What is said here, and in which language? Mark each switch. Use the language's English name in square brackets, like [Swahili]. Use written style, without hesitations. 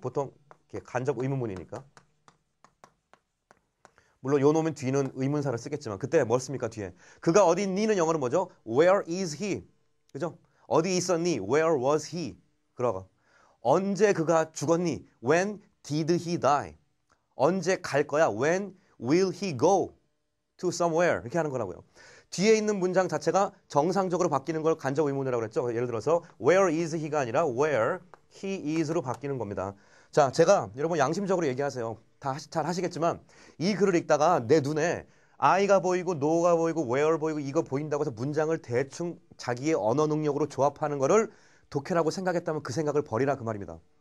[Korean] 보통 간접 의문문이니까. 물론 요 놈은 뒤는 의문사를 쓰겠지만 그때 뭘 씁니까 뒤에? 그가 어디 있니는 영어로 뭐죠? [English] Where is he? [Korean] 그죠? 어디 있었니? [English] Where was he? 그러고 언제 그가 죽었니? When did he die? [Korean] 언제 갈 거야? [English] When will he go to somewhere? [Korean] 이렇게 하는 거라고요. 뒤에 있는 문장 자체가 정상적으로 바뀌는 걸 간접 의문이라고 그랬죠. 예를 들어서 [English] Where is he [Korean] 가 아니라 [English] Where he is [Korean] 로 바뀌는 겁니다. 자, 제가 여러분 양심적으로 얘기하세요. 다 잘 하시겠지만 이 글을 읽다가 내 눈에 I가 보이고 No가 보이고 Where 보이고 이거 보인다고 해서 문장을 대충 자기의 언어 능력으로 조합하는 거를 독해라고 생각했다면 그 생각을 버리라 그 말입니다.